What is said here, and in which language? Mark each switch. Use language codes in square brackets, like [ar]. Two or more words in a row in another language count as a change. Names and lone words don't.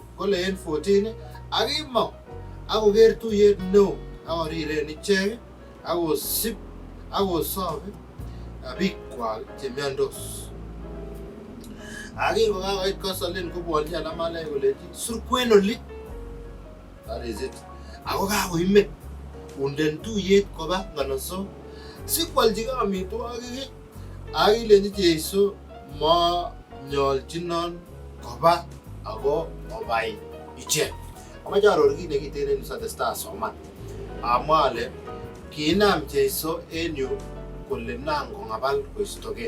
[kln] Kole en 14 ak kimong akoker tuyet neo akoriren ichek akosib akosob bikwak chemiondos. Ak kingokakoit kosolin kobwonchi alamalai kolechi surkwen oli. [en] That is it. [kln] Ako kakoimen unden tuyet koba nganasok sikwolchigei amitwogik ak kilenchi Jeiso monyolchinon koba ako obai ichek. Amache aror kit nekiten en satestai asoman. Amwa ale kiinam Jeiso en yu kole nan kong'abal koistogei.